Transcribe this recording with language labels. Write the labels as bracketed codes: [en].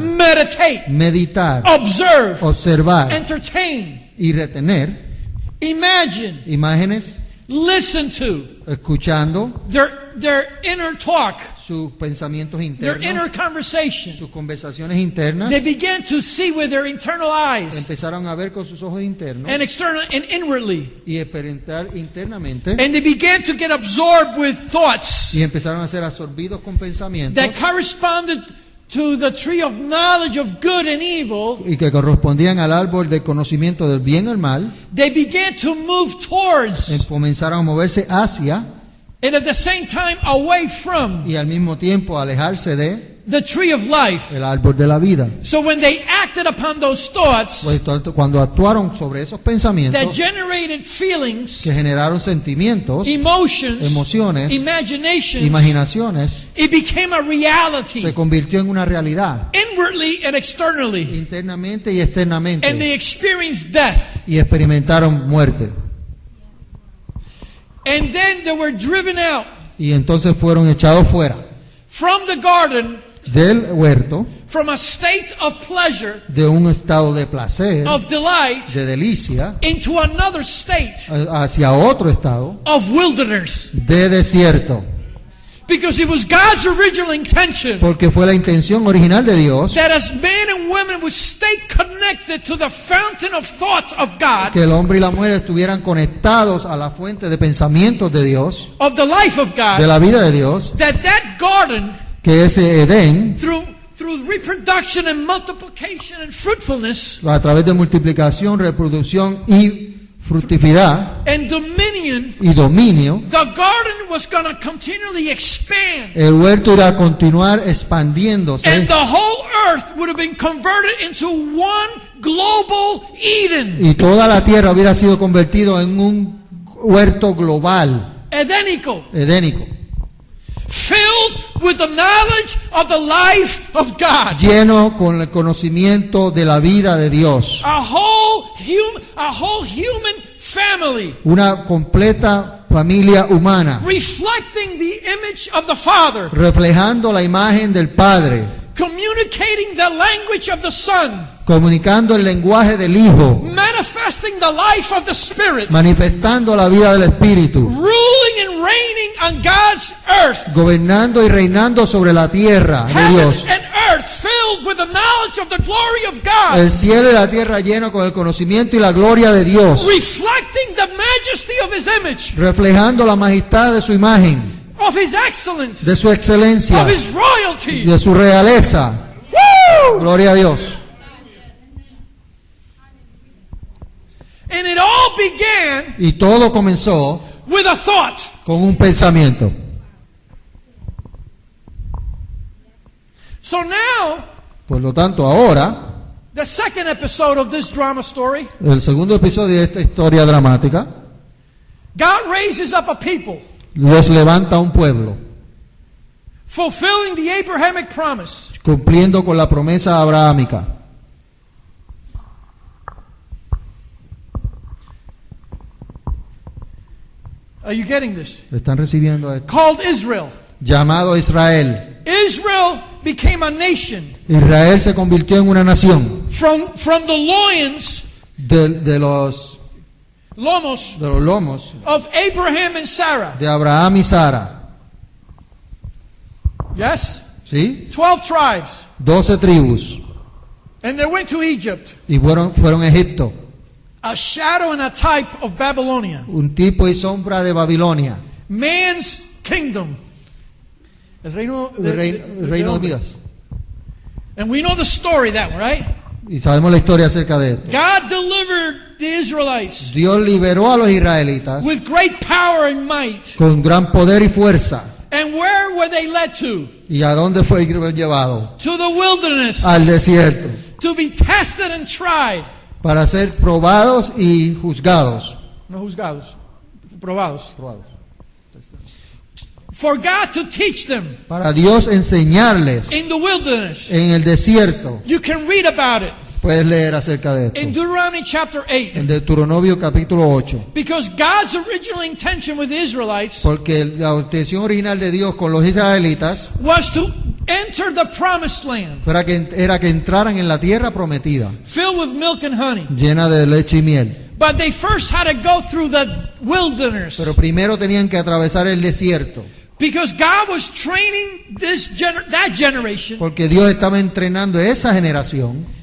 [en] meditate, [es] meditar, [en] observe, [es] observar [en] entertain, [es] y retener [en] imagine, [es] imágenes, [en] listen to [es] escuchando [en] their inner talk, [es] sus pensamientos [en] their inner [es] internos, [en] conversation. [es] sus conversaciones internas, [en] They began to see with their internal eyes [es] empezaron a ver con sus ojos internos [en] and external and inwardly. [es] y experimentar internamente [en] And they began to get absorbed with thoughts [es] y empezaron a ser absorbidos con pensamientos [en] that corresponded to the tree of knowledge of good and evil. [es] y que correspondían al árbol del conocimiento del bien y el mal. [en] They began to move towards [es] Comenzaron a moverse hacia [en] and at the same time away from [es] y al mismo tiempo alejarse de [en] the tree of life. [es] el árbol de la vida. [en] So when they acted upon those thoughts [es] Pues, cuando actuaron sobre esos [en] that [es] pensamientos [en] generated feelings, [es] que generaron sentimientos, [en] emotions, [es] emociones, [en] imaginations, [es] imaginaciones, [en] it became a reality [es] se convirtió en una realidad [en] inwardly and externally. [es] internamente y [en] And [es] externamente [en] they experienced death. [es] y experimentaron muerte. [en] And then they were driven out [es] Y entonces fueron echados fuera [en] from the garden [es] del huerto, [en] from a state of pleasure, [es] de un estado de placer, [en] of delight, [es] de delicia, [en] into another state [es] hacia otro estado [en] of wilderness. [es] de desierto. [en] Because it was God's original intention [es] Porque fue la intención original de Dios [en] that as men and women would stay connected to the fountain of thoughts of God, [es] que el hombre y la mujer estuvieran conectados a la fuente de pensamientos de Dios, [en] of the life of [es] de [en] God, [es] la vida de Dios, [en] that garden, [es] que ese Edén, [en] through reproduction and multiplication and fruitfulness [es] a través de multiplicación, reproducción y fructividad [en] and dominion, [es] y dominio, [en] the garden was going to continually expand. [es] el huerto irá a continuar expandiéndose [en] And the whole earth would have been converted into one global Eden. [es] y toda la tierra hubiera sido convertido en un huerto global, Edenico. edénico, [en] Filled with the knowledge of the life of God. [es] lleno con el conocimiento de la vida de Dios. [en] A whole human family. [es] Una completa familia humana, [en] Reflecting the image of the Father. [es] reflejando la imagen del Padre, [en] Communicating the language of the Son. [es] comunicando el lenguaje del Hijo, [en] Manifesting the life of the Spirit. [es] manifestando la vida del Espíritu, [en] Ruling and reigning on God's earth. [es] gobernando y reinando sobre la tierra de [en] Heaven [es] Dios. [en] and earth filled with the knowledge of the glory of God. [es] El cielo y la tierra llenos con el conocimiento y la gloria de Dios, [en] Reflecting the majesty of His image, [es] reflejando la majestad de su imagen, [en] of His excellence, [es] de su excelencia, [en] of His royalty. [es] de su realeza. Woo! Gloria a Dios. [en] And it all began [es] Y todo comenzó [en] with a thought. [es] con un pensamiento. [en] So now, [es] Por lo tanto, ahora, [en] the second episode of this drama story, [es] el segundo episodio de esta historia dramática, [en] God raises up a people [es] Dios levanta un pueblo, [en] fulfilling the Abrahamic promise. [es] cumpliendo con la promesa abrahámica. [en] Are you getting this? [es] ¿Están recibiendo esto? [en] Called Israel. [es] Llamado Israel. [en] Israel became a nation [es] Israel se convirtió en una nación [en] from the loins, [es] de los lomos [en] of Abraham and Sarah. [es] de Abraham y Sara. [en] Yes? [es] ¿Sí? [en] 12 tribes. [es] 12 tribus. [en] And they went to Egypt, [es] y fueron a Egipto, [en] a shadow and a type of Babylonia, [es] un tipo y sombra de Babilonia, [en] man's kingdom. [es] El reino el reino de Dios. [en] And we know the story that one, right? [es] Y sabemos la historia acerca de esto. [en] God delivered the Israelites [es] Dios liberó a los israelitas [en] with great power and might. [es] con gran poder y fuerza. [en] And where were they led to? [es] ¿Y a dónde fue llevado? [en] To the wilderness, [es] Al desierto, [en] to be tested and tried. [es] para ser probados y juzgados. No juzgados, probados. Probados. [en] For God to teach them [es] Para Dios enseñarles [en] in the wilderness. [es] en el desierto. [en] You can read about it [es] Puedes leer acerca de esto. [en] Deuteronomy chapter 8. [es] En Deuteronomio capítulo 8. [en] Because God's original intention with the Israelites [es] Porque la intención original de Dios con los israelitas [en] was to enter the promised land, [es] era que entraran en la tierra prometida, [en] filled with milk and honey. [es] llena de leche y miel. [en] But they first had to go through the wilderness. [es] Pero primero tenían que atravesar el desierto. [en] Because God was training that generation [es] Porque Dios estaba entrenando a esa generación